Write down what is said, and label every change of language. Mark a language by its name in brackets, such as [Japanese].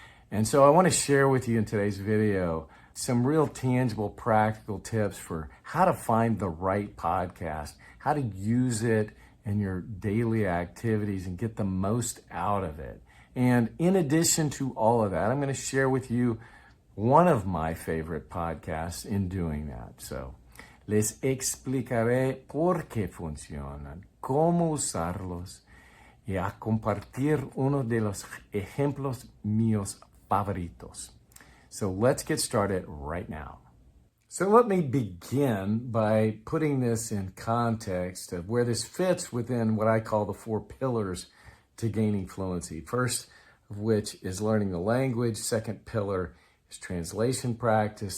[English] And so I want to share with you in today's video some real tangible, practical tips for how to find the right podcast, how to use it in your daily activities and get the most out of it. And in addition to all of that, I'm going to share with you one of my favorite podcasts in doing that. [Spanish] So, les explicaré por qué funcionan, cómo usarlos y a compartir uno de los ejemplos míos favoritos. [English] So let's get started right now. So let me begin by putting this in context of where this fits within what I call the 4 pillars to gaining fluency. First of which is learning the language. Second pillar is translation practice.